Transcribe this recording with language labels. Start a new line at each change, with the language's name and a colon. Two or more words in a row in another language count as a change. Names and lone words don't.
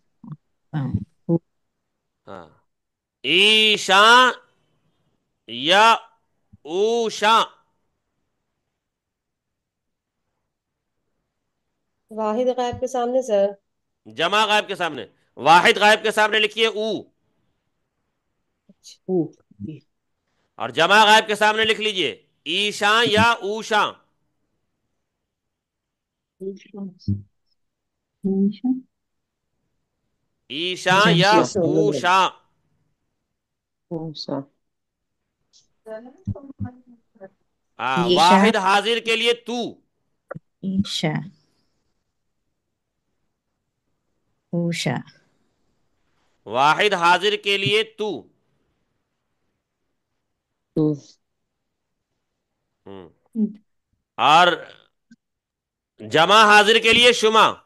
Persian: ہاں ایشاں یا اوشاں.
Urdu: واحد غائب کے سامنے سر. جمع غائب کے سامنے. واحد غائب کے سامنے لکھیے او، اور جمع غائب کے سامنے لکھ لیجئے
Persian: ایشاں یا اوشاں. ایشاں یا اوشا. اوشاں. اوشا.
Urdu: واحد حاضر کے لیے تو.
Persian: ایشا اوشا.
Urdu: واحد حاضر کے لیے تو.
Persian: تو.
Urdu: اور جمع حاضر کے لیے شما.